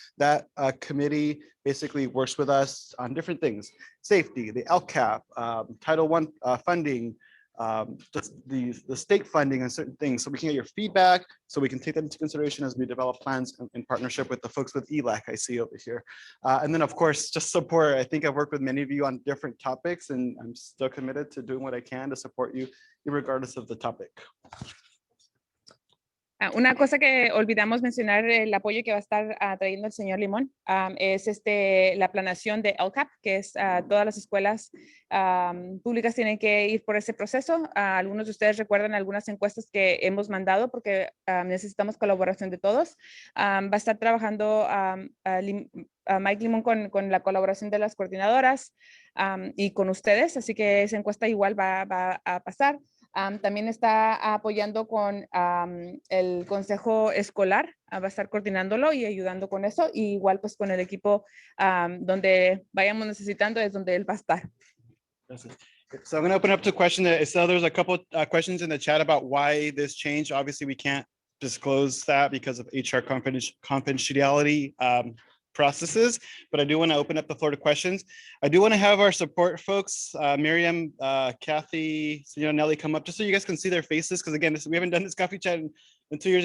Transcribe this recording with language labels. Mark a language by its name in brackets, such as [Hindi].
[English] That committee basically works with us on different things: safety, the LCAP, Title I funding, the state funding and certain things, so we can get your feedback, so we can take that into consideration as we develop plans in partnership with the folks with ELAC I see over here. And then of course, just support. I think I've worked with many of you on different topics, and I'm still committed to doing what I can to support you regardless of the topic. [Spanish] Una cosa que olvidamos mencionar, el apoyo que va a estar trayendo el señor Limón, es la planeación de LCAP, que es todas las escuelas públicas tienen que ir por ese proceso. Algunos de ustedes recuerdan algunas encuestas que hemos mandado porque necesitamos colaboración de todos. Va a estar trabajando Mike Limón con la colaboración de las coordinadoras y con ustedes, así que esa encuesta igual va a pasar. También está apoyando con el consejo escolar, va a estar coordinándolo y ayudando con eso, y igual pues con el equipo donde vayamos necesitando es donde él va a estar. [English] So I'm going to open up to questions. So there's a couple questions in the chat about why this change. Obviously, we can't disclose that because of HR confidentiality processes, but I do want to open up the floor to questions. I do want to have our support folks, Miriam, Kathy, Senora Nelly, come up just so you guys can see their faces, because again, we haven't done this coffee chat in 2 years.